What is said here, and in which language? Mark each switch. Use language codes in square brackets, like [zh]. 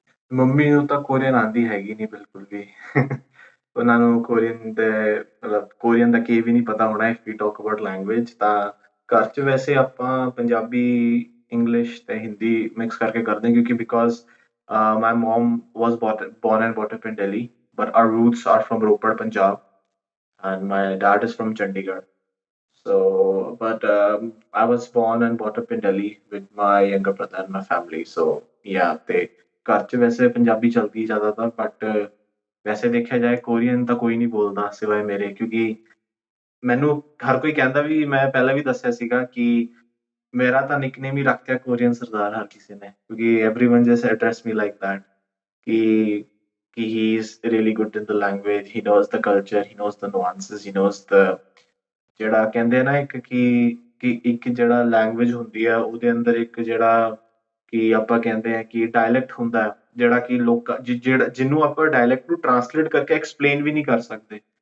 [pa] Mummy ਨੂੰ ਤਾਂ Korean ਆਉਂਦੀ ਹੈਗੀ ਨਹੀਂ ਬਿਲਕੁਲ ਵੀ। ਉਹਨਾਂ ਨੂੰ ਕੋਰੀਅਨ ਦੇ ਮਤਲਬ ਕੋਰੀਅਨ ਦਾ ਕੀ ਵੀ ਨਹੀਂ ਪਤਾ ਹੋਣਾ [en] If we talk about language. [pa] ਤਾਂ ਘਰ 'ਚ ਵੈਸੇ ਆਪਾਂ ਪੰਜਾਬੀ, ਇੰਗਲਿਸ਼ ਤੇ ਹਿੰਦੀ ਮਿਕਸ ਕਰਕੇ ਕਰਦੇ ਹਾਂ, ਕਿਉਂਕਿ [en] Because my mom was born and brought up in Delhi, but our roots are from Ropar, Punjab, and my dad is from Chandigarh. So, but I was born and brought up in Delhi with my younger brother and my family. [pa] So, yeah, ਤੇ ਘਰ 'ਚ ਵੈਸੇ ਪੰਜਾਬੀ ਚੱਲਦੀ ਜ਼ਿਆਦਾਤਰ, but ਵੈਸੇ ਦੇਖਿਆ ਜਾਏ Korean ਤਾਂ ਕੋਈ ਨਹੀਂ ਬੋਲਦਾ ਸਿਵਾਏ ਮੇਰੇ, ਕਿਉਂਕਿ ਮੈਨੂੰ ਹਰ ਕੋਈ ਕਹਿੰਦਾ ਵੀ, ਮੈਂ ਪਹਿਲਾਂ ਵੀ ਦੱਸਿਆ ਸੀਗਾ ਕਿ ਮੇਰਾ ਤਾਂ ਨਿਕਨੇਮ ਹੀ ਰੱਖਿਆ ਕੋਰੀਅਨ ਸਰਦਾਰ ਹਰ ਕਿਸੇ ਨੇ, ਕਿਉਂਕਿ [en] everyone just address me like that ਕਿ he is really good in the language, he knows the [pa] culture, he knows the ਨੁਆਂਸਸ, he knows ਦ ਜਿਹੜਾ ਕਹਿੰਦੇ ਆ ਨਾ ਇੱਕ ਕਿ ਇੱਕ ਜਿਹੜਾ ਲੈਂਗੁਏਜ ਹੁੰਦੀ ਆ ਉਹਦੇ ਅੰਦਰ ਇੱਕ ਜਿਹੜਾ ਕਿ ਆਪਾਂ ਕਹਿੰਦੇ ਆ ਕਿ ਡਾਇਲੈਕਟ ਹੁੰਦਾ, ਜਿਹੜਾ ਕਿ ਜਿਹੜਾ ਜਿਹਨੂੰ ਆਪਾਂ ਡਾਇਲੈਕਟ ਨੂੰ ਟਰਾਂਸਲੇਟ ਕਰਕੇ ਐਕਸਪਲੇਨ ਵੀ ਨਹੀਂ ਕਰ ਸਕਦੇ।